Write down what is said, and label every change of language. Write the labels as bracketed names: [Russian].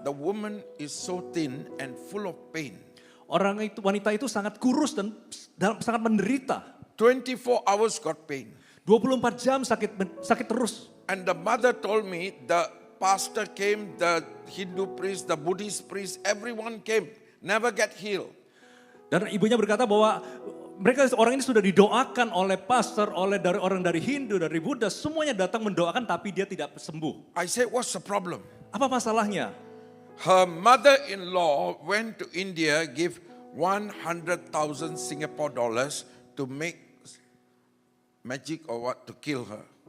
[English] The woman is so thin and full of pain. [Indonesian] Wanita itu sangat kurus dan sangat menderita. [English] 24 hours got pain. [Indonesian] 24 jam sakit terus. [English] And the mother told me the pastor came, the Hindu priest, the Buddhist priest, everyone came, never get healed. [Indonesian] Dan ibunya berkata bahwa orang ini sudah didoakan oleh pastor, orang dari Hindu, dari Buddha, semuanya datang mendoakan tapi dia tidak sembuh. [English] I said, what's the problem? [Indonesian] Apa masalahnya? [English] Her mother-in-law went to India, give 100,000 Singapore dollars to make magic or what to kill her.